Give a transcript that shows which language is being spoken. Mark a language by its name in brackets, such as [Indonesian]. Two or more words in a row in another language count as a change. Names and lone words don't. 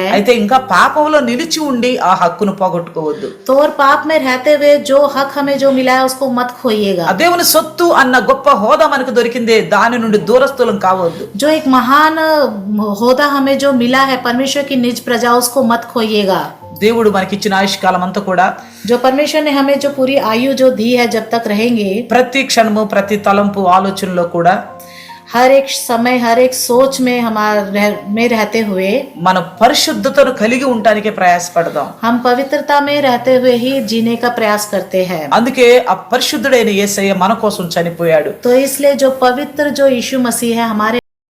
[Telugu] అయితే ఇంకా పాపంలో నిలిచి ఉండి ఆ హక్కును పోగొట్టుకోవద్దు. [Hindi] तो और पाप में रहते हुए जो हक हमें जो मिला है उसको मत खोइएगा। [Telugu] ఆ దేవుని సొత్తు అన్న గొప్ప హోదా మనకు దొరికిందే, దాని నుండి దూరస్థులం కావద్దు. [Hindi] जो एक महान होदा हमें जो मिला है परमेश्वर की निज प्रजा, उसको मत खोइएगा। [Telugu] దేవుడు మనకిచ్చిన ఆయుష్కాలం అంతా కూడా [Hindi] जो परमेश्वर ने हमें जो पूरी आयु जो दी है, जब तक रहेंगे, [Telugu] ప్రతి క్షణము ప్రతి తలంపు ఆలోచనలో కూడా [Hindi] हर एक समय हर एक सोच में में रहते हुए [Telugu] మన పరిశుద్ధతను కలిగి ఉండటానికే ప్రయాసపడదాం. [Hindi] हम पवित्रता में रहते हुए ही जीने का प्रयास करते हैं। [Telugu] అందుకే ఆ పరిశుద్ధుడైన యేసయ్య మన కోసం చనిపోయాడు. [Hindi] तो इसलिए जो पवित्र जो यीशु मसीह है हमारे